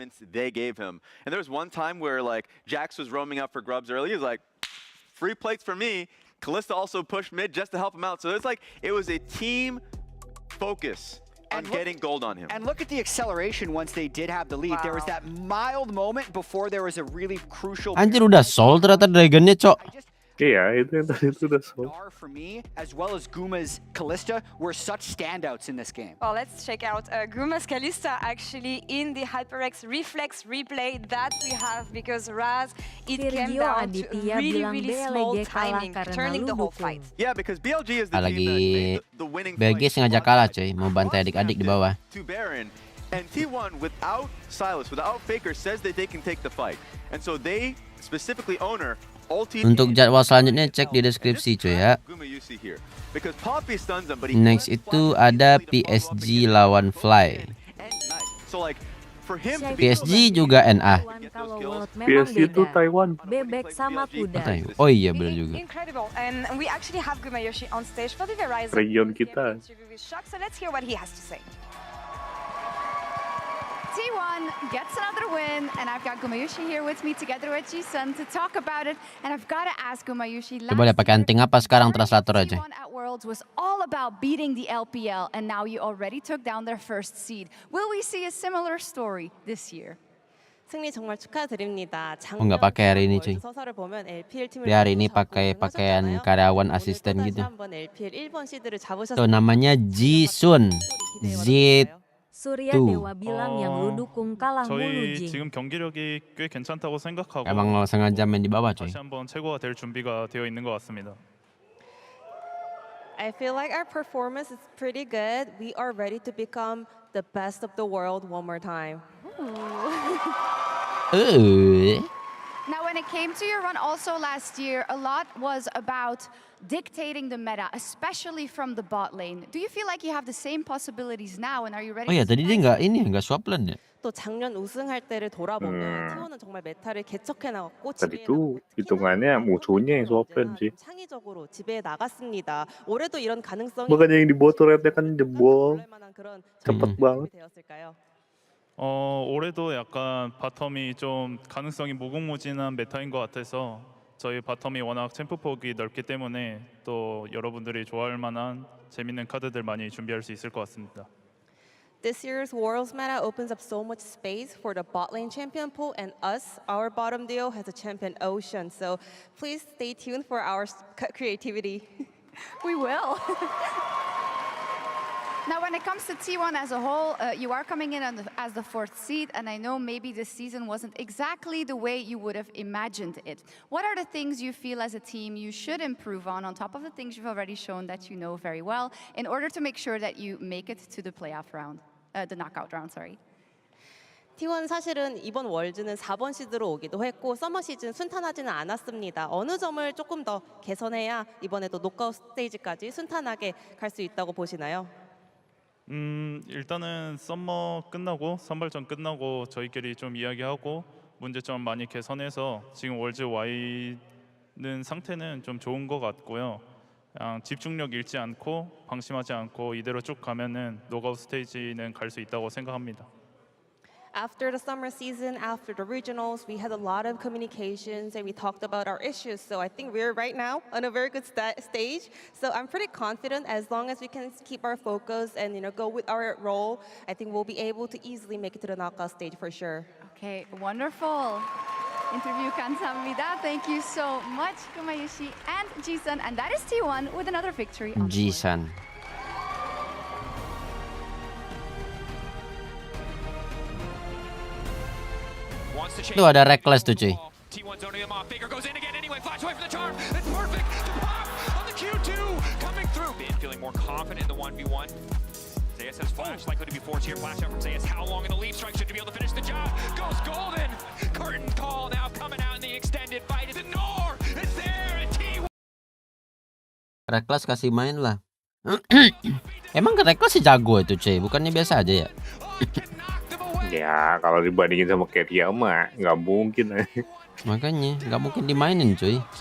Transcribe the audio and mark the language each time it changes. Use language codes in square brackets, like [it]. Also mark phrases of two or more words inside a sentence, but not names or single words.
[en] assignments they gave him. And there was one time where like Jax was roaming up for grubs early. He was like, free plates for me. Kalista also pushed mid just to help him out. So it's like it was a team focus on getting gold on him. And look at the acceleration once they did have the lead. There was that mild moment before there was a really crucial. [id] Anjir udah soul ternyata Dragonnya cok. Iya, itu yang tadi itu udah so. [en] Nobar for me, as well as Guma's Kalista, were such standouts in this game. Well, let's check out Guma's Kalista actually in the HyperX Reflex replay that we have because Raz, it came down to really small timing, turning the whole fight. Yeah, because BLG is the team that made the winning [id] BLG sengaja kalah coy, mau bantai adik-adik di bawah. [en] To Baron, and T1 without Silas, without Faker, says that they can take the fight. And so they, specifically owner, [id] Untuk jadwal selanjutnya cek di deskripsi cuy ya. Next itu ada PSG lawan Fly. PSG juga NA. PSG itu Taiwan. Bebek sama kuda. Oh iya benar juga. [en] Incredible. And we actually have Gumayoshi on stage for the Verizon [id] Region kita. [en] So let's hear what he has to say. T1 gets another win, and I've got Gumayoshi here with me together with Ji-sun to talk about it. And I've got to ask Gumayoshi, [id] Coba lihat pakai anting apa sekarang translator aja. [en] T1 at Worlds was all about beating the LPL, and now you already took down their first seed. Will we see a similar story this year? [ko] 승리 정말 축하드립니다. [id] Oh nggak pakai hari ini cuy. [ko] 서서를 보면 LPL 팀을 [id] Di hari ini pakai pakaian karyawan asisten gitu. [ko] 한번 LPL 1번 시드를 [id] Tuh namanya Ji-sun. Surya Dewa bilang yang lu dukung kalah mulu [ko] 저희 [id] Jing. [ko] 지금 경기력이 꽤 괜찮다고 생각하고 [id] Emang lo sengaja main di bawah coy. [ko] 다시 한번 최고가 될 준비가 되어 있는 것 같습니다. [en] I feel like our performance is pretty good. We are ready to become the best of the world one more time. Now, when it came to your run also last year, a lot was about dictating the meta, especially from the bot lane. Do you feel like you have the same possibilities now, and are you ready? [id] Oh ya tadi dia nggak [en] swap lane [id] ya. [ko] 또 작년 우승할 때를 돌아보면 T1은 정말 메타를 개척해 나갔고 [id] Tadi tuh hitungannya musuhnya yang swapin sih. [ko] 창의적으로 지배해 나갔습니다. 올해도 이런 가능성이 [id] Makanya yang di bot turretnya kan jebol. Cepet banget. [ko] 되었을까요? 올해도 약간 바텀이 좀 가능성이 무궁무진한 메타인 것 같아서 저희 바텀이 워낙 챔프폭이 넓기 때문에 또 여러분들이 좋아할 만한 재밌는 카드들 많이 준비할 수 있을 것 같습니다. [en] This year's Worlds meta opens up so much space for the bot lane champion pool, and us, our bottom deal, has a champion ocean. So please stay tuned for our creativity. We will. Now, when it comes to T1 as a whole, you are coming in as the 4th seed, and I know maybe this season wasn't exactly the way you would have imagined it. What are the things you feel as a team you should improve on top of the things you've already shown that you know very well, in order to make sure that you make it to the playoff round, the knockout round, sorry? [ko] T1 사실은 이번 월즈는 4번 시드로 오기도 했고 서머 시즌 순탄하지는 않았습니다. 어느 점을 조금 더 개선해야 이번에도 노크아웃 스테이지까지 순탄하게 갈 수 있다고 보시나요? 일단은 썸머 끝나고 선발전 끝나고 저희끼리 좀 이야기하고 문제점 많이 개선해서 지금 월즈 Y는 상태는 좀 좋은 것 같고요. 그냥 집중력 잃지 않고 방심하지 않고 이대로 쭉 가면은 노가웃 스테이지는 갈 수 있다고 생각합니다. [en] After the summer season, after the regionals, we had a lot of communications and we talked about our issues. So I think we're right now on a very good stage. So I'm pretty confident as long as we can keep our focus and go with our role, I think we'll be able to easily make it to the knockout stage for sure. Okay, wonderful. Interview 감사합니다. Thank you so much, Kumayushi and Jisun. And that is T1 with another victory. Jisun. [id] Tuh ada reckless tuh cuy. [en] T1 zoning him off. Baker goes in again anyway. Flash away from the charm. It's perfect. The pop on the Q2 coming through. Ben feeling more confident in the 1v1. Zayas has flash, likely to be forced here. Flash out from Zayas. How long in the leap strike should be able to finish the job? Goes golden. Curtain call now coming out in the extended fight. The Nor is there. And T1. [id] Reckless kasih main lah. Emang Reckless sih jago itu cuy, bukannya biasa aja ya? Ya kalau dibandingin sama Ketia mah nggak mungkin. Makanya nggak mungkin dimainin cuy.